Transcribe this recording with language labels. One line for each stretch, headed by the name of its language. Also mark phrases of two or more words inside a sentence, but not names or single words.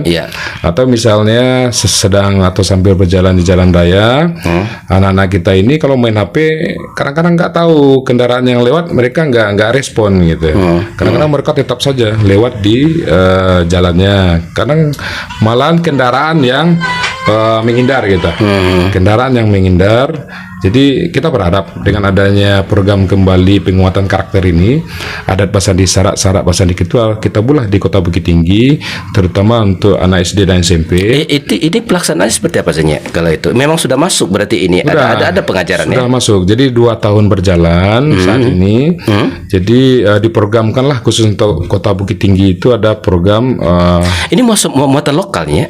Indonesian: Atau misalnya sedang atau sambil berjalan di jalan raya, anak-anak kita ini kalau main HP kadang-kadang nggak tahu kendaraan yang lewat, mereka nggak respon gitu. Kadang-kadang mereka tetap saja lewat di jalannya. Kadang malahan kendaraan yang menghindar gitu. Kendaraan yang menghindar. Jadi kita berharap dengan adanya program kembali penguatan karakter ini, adat Basandi Sarak Basandi Kitabullah di Kota Bukit Tinggi, terutama untuk anak SD dan SMP. Ini pelaksanaannya seperti apa saja kalau itu? Memang sudah masuk berarti ini ada pengajarannya. Sudah masuk. Jadi 2 tahun berjalan saat ini. Jadi diprogramkanlah khusus untuk Kota Bukit Tinggi itu ada program Ini muatan lokalnya?